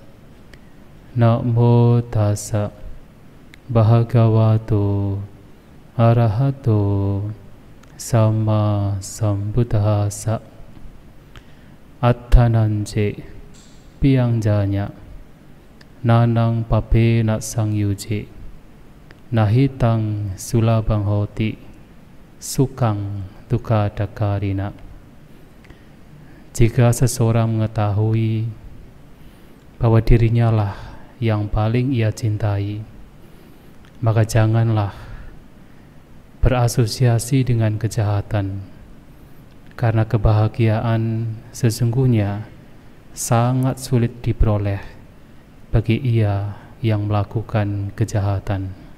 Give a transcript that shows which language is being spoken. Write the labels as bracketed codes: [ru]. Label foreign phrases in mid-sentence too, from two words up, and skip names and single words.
[pi] Namo tassa bhagavato arahato sama sambuddhassa. Attananje piyangjanya nanang papena sangyuje nahitang sulabang hoti sukang duka dakarina. [id] Jika seseorang mengetahui bahwa dirinya lah yang paling ia cintai, maka janganlah berasosiasi dengan kejahatan, karena kebahagiaan sesungguhnya sangat sulit diperoleh bagi ia yang melakukan kejahatan.